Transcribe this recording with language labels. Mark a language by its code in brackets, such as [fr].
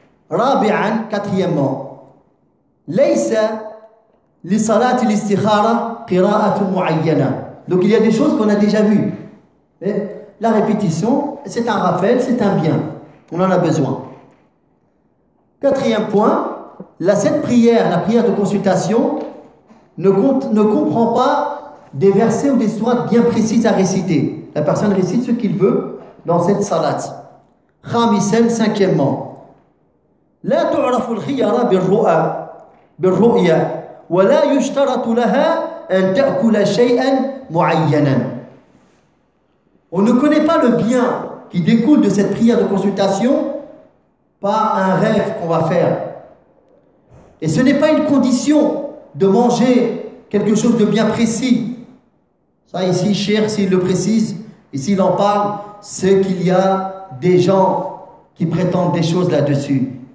[ar] رابعاً, [fr] quatrièmement, [ar] ليس لصلاة الاستخارة قراءة معينة. [fr] Donc il y a des choses qu'on a déjà vues. La répétition, c'est un rappel, c'est un bien. On en a besoin. Quatrième point, cette prière, la prière de consultation, ne comprend pas des versets ou des sourates bien précises à réciter. La personne récite ce qu'il veut dans cette salat. Khamisen, cinquièmement. [ar] لا تعرف الخيار بالرؤية ولا يشترط لها أن تأكل شيئاً معيناً. [fr] On ne connaît pas le bien qui découle de cette prière de consultation par un rêve qu'on va faire. Et ce n'est pas une condition de manger quelque chose de bien précis. Ça ici, cher, s'il le précise, et s'il en parle, c'est qu'il y a des gens qui prétendent des choses là-dessus.